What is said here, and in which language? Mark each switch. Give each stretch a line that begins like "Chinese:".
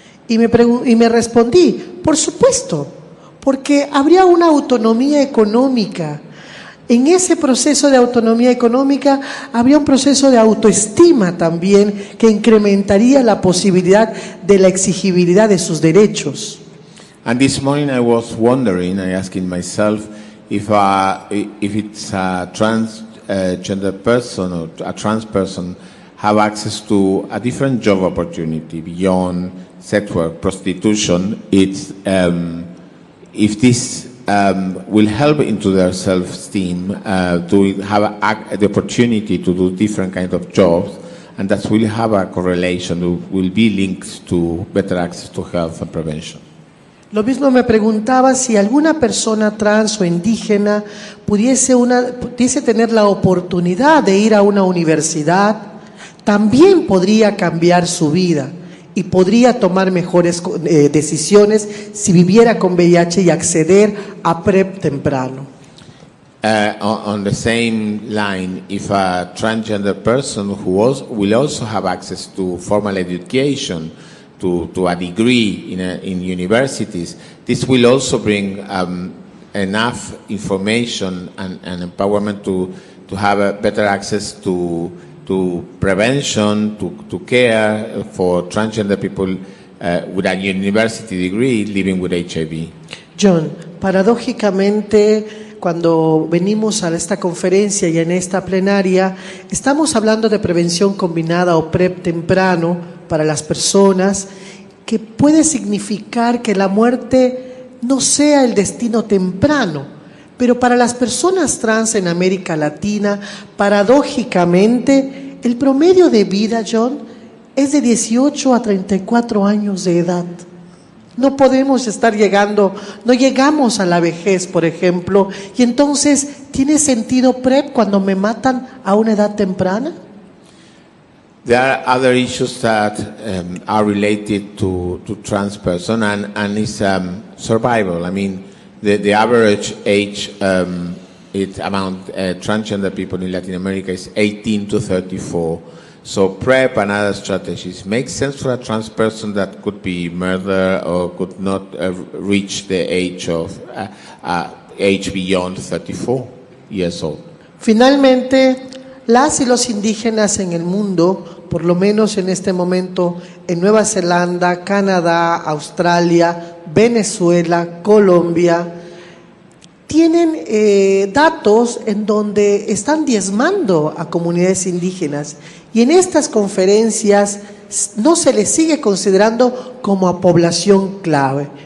Spanish: Y me respondí, por supuesto, porque habría una autonomía económica. En ese proceso de autonomía económica habría un proceso de autoestima también que incrementaría la posibilidad de la exigibilidad de sus derechos.
English: And this morning I was wondering, I asking myself if it's a transgender person or a trans person have access to a different job opportunity beyond sex work, prostitution. It's if this will help into their self-esteem to have the opportunity to do different kinds of jobs, and that will have a correlation, will be linked to better access to health and prevention.
Spanish: Lo mismo me preguntaba si alguna persona trans o indígena pudiese tener la oportunidad de ir a una universidad, también podría cambiar su vida y podría tomar mejores decisiones si viviera con VIH y acceder a PrEP temprano.
English: On the same line, if a transgender person will also have access to formal education, to a degree in universities, this will also bring enough information and empowerment to have a better access to prevention, to care for transgender people with a university degree living with HIV.
Spanish: John, paradójicamente, cuando venimos a esta conferencia y en esta plenaria, estamos hablando de prevención combinada o PrEP temprano para las personas, que puede significar que la muerte no sea el destino temprano, pero para las personas trans en América Latina, paradójicamente, el promedio de vida, John, es de 18 a 34 años de edad. No podemos estar no llegamos a la vejez, por ejemplo, y entonces, ¿tiene sentido PrEP cuando me matan a una edad temprana?
English: There are other issues that are related to trans person and it's survival. I mean, the average age among transgender people in Latin America is 18 to 34. So PrEP and other strategies make sense for a trans person that could be murdered or could not reach the age of age beyond 34 years old.
Spanish: Finalmente, las y los indígenas en el mundo, por lo menos en este momento en Nueva Zelanda, Canadá, Australia, Venezuela, Colombia, tienen datos en donde están diezmando a comunidades indígenas y en estas conferencias no se les sigue considerando como a población clave.